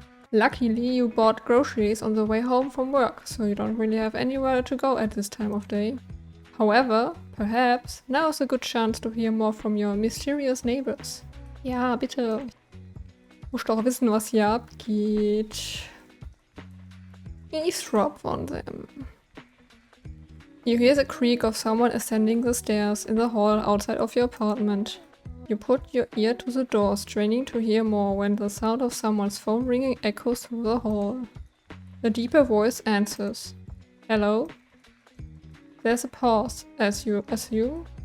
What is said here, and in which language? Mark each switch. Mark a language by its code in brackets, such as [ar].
[en] Luckily, you bought groceries on the way home from work, so you don't really have anywhere to go at this time of day. However, perhaps now is a good chance to hear more from your mysterious neighbors. [de] Ja, bitte. Ich muss doch wissen, was hier abgeht. [en] Eavesdrop on them. You hear the creak of someone ascending the stairs in the hall outside of your apartment. You put your ear to the door, straining to hear more when the sound of someone's phone ringing echoes through the hall. A deeper voice answers. Hello? There's a pause, as you assume.